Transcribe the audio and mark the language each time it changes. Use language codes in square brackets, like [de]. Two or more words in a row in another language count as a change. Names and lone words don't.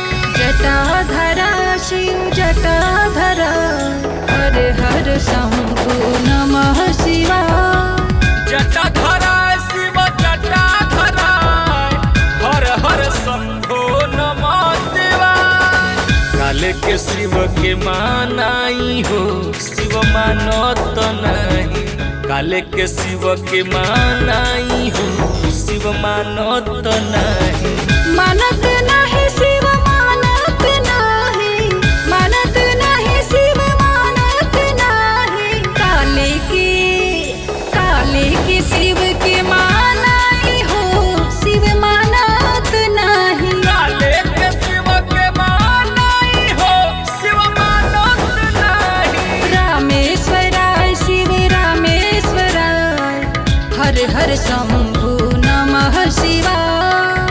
[sa] जटाधरा शिव जटाधरा हर हर शंभो नमः शिवाय। जटाधरा शिव जटाधरा हर हर शंभो नमः शिवाय। [bho] काले के शिव के मानाई हो शिव मानत नहीं। काले के शिव के मानाई हो शिव मानत नहीं। मानत नहीं शिव मानत नहीं, मानत नहीं शिव मानत नहीं। काले के शिव के मानाई हो शिव मानत नहीं। काले के शिव के मानाई हो शिव मानत नहीं। [sa] रामेश्वराय शिव रामेश्वराय हर हर शंभु नमः शिवाय।